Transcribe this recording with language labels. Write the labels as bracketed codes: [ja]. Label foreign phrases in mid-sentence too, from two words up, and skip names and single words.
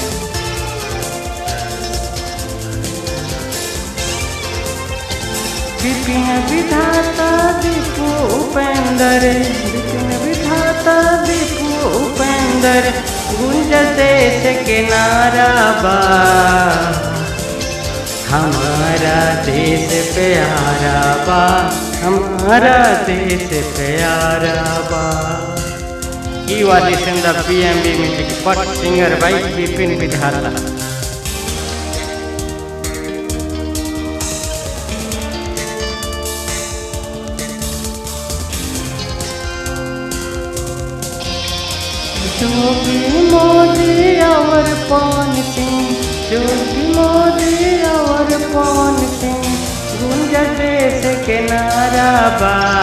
[bho] विपिन विधाता दीपू उपेंद्र, विपिन विधाता दीपू उपेंद्र, गुंज देश के नारा बा। हमारा देश प्यारा बा, हमारा देश प्यारा बा। [en] You are listening to BMB Music, but singer by Bipin विधाता। [bho] जोगी मोदी और पवन सिंह, जोगी मोदी और पवन सिंह, गुंज देश के नारा बा।